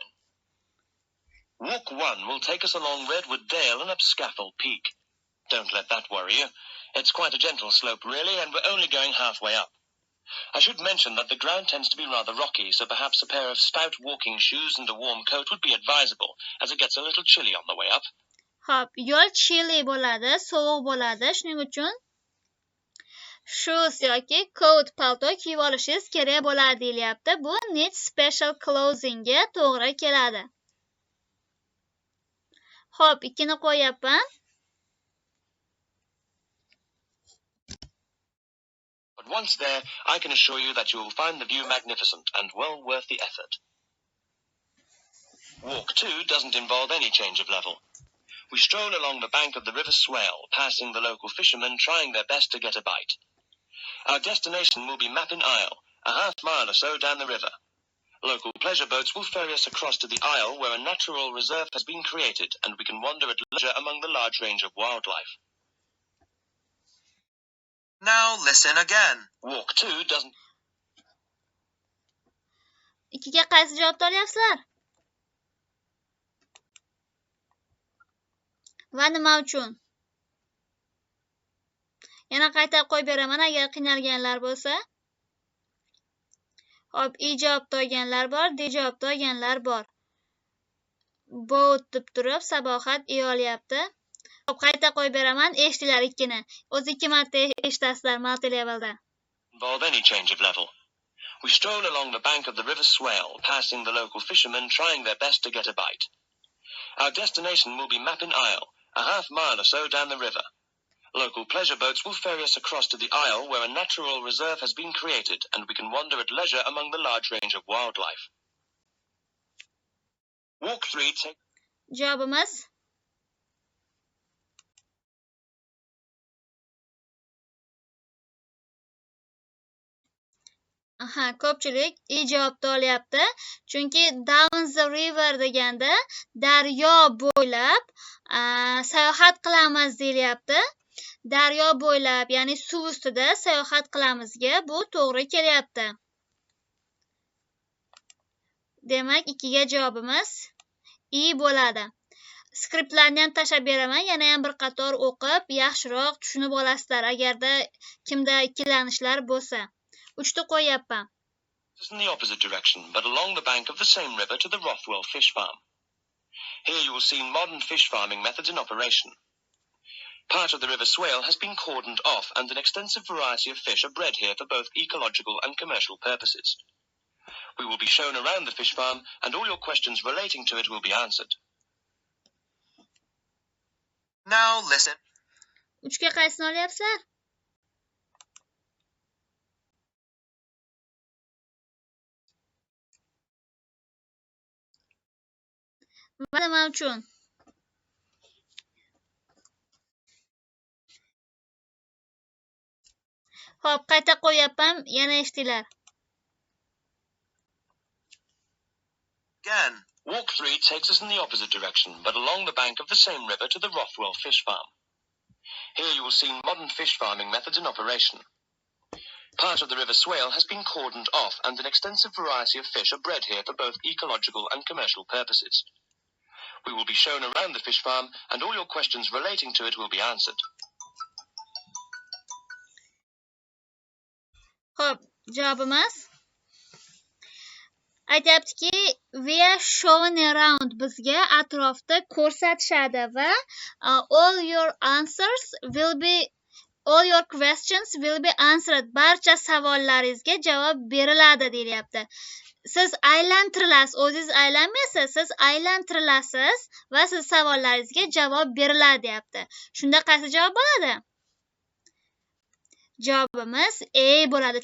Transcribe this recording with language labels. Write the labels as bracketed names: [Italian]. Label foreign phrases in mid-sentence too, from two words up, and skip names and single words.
[English] Walk 1 will take us along Redwood Dale and up Scaffold Peak. Don't let that worry you. It's quite a gentle slope, really, and we're only going halfway up. I should mention that the ground tends to be rather rocky, so perhaps a pair of stout walking shoes and a warm coat would be advisable, as it gets a little chilly on the way up. [Uzbek] Xo'p, yo'l chilly bo'ladi, sovuq bo'ladi. Shuning uchun shoes yoki coat palto kiyib olishingiz kerak bo'ladi deyilyapti. Bu [English] need special clothing [Uzbek] ga to'g'ri keladi. Xo'p, 2 ni qo'yapman. [English] But once there, I can assure you that you will find the view magnificent and well worth the effort. Walk 2 doesn't involve any change of level. We stroll along the bank of the River Swale, passing the local fishermen trying their best to get a bite. Our destination will be Mappin Isle, a half-mile or so down the river. Local pleasure boats will ferry us across to the isle where a natural reserve has been created and we can wander at leisure among the large range of wildlife. Now listen again. Walk 2 doesn't... [Uzbek] 2ga qaysi javobni olyapsizlar? Va nima uchun? Yana qaytarib qo'yib beraman agar qiynalganlar bo'lsa. Hop, I javobni olganlar bor, D javobni olganlar bor. Boat deb turib Sabohat I olyapti. Hop, qayta qo'yib beraman. Eshitdilar 2ni. O'zi 2 marta eshitasizlar multi-levelda. [English] involve any change of level. We stroll along the bank of the River Swale, passing the local fishermen trying their best to get a bite. Our destination will be Mappin Isle, a half-mile or so down the river. Local pleasure boats will ferry us across to the isle where a natural reserve has been created and we can wander at leisure among the large range of wildlife. Walk 3 takes... [Uzbek] Javobimiz ko'pchilik I javobni olyapti. Chunki [English] down the river [Uzbek] deganda daryo bo'ylab sayohat qilamiz deyilyapti. Daryo bo'ylab, ya'ni suv ustida sayohat qilamizga bu to'g'ri kelyapti. Demak, 2ga javobimiz I bo'ladi. Skriptlarni ham tashab beraman, yana ham bir qator o'qib, yaxshiroq tushunib olasizlar agarda kimda ikkilanishlar bo'lsa. 3ni qo'yapman. [English] in the opposite direction, but along the bank of the same river to the Rothwell Fish Farm. Here you will see modern fish farming methods in operation. Part of the River Swale has been cordoned off, and an extensive variety of fish are bred here for both ecological and commercial purposes. We will be shown around the fish farm, and all your questions relating to it will be answered. Now listen. [Uzbek] 3ga qaysini olyapsizlar? Va nima uchun? Xo'p, qayta qo'yapman, yana eshitdilar. [English] Again. Walk 3 takes us in the opposite direction, but along the bank of the same river to the Rothwell Fish Farm. Here you will see modern fish farming methods in operation. Part of the River Swale has been cordoned off, and an extensive variety of fish are bred here for both ecological and commercial purposes. We will be shown around the fish farm, and all your questions relating to it will be answered. [Uzbek] Xo'p, javobimiz aytayaptiki, [English] we are shown around, [Uzbek] bizga atrofda ko'rsatishadi va [English] all your questions will be answered. [Uzbek] Barcha savollaringizga javob beriladi deyilyapti. Siz aylantirilasiz, o'zingiz aylanmaysiz, siz aylantirilasiz va siz savollaringizga javob beriladi deyapti. Shunda qaysi javob bo'ladi? Javobimiz A bo'ladi.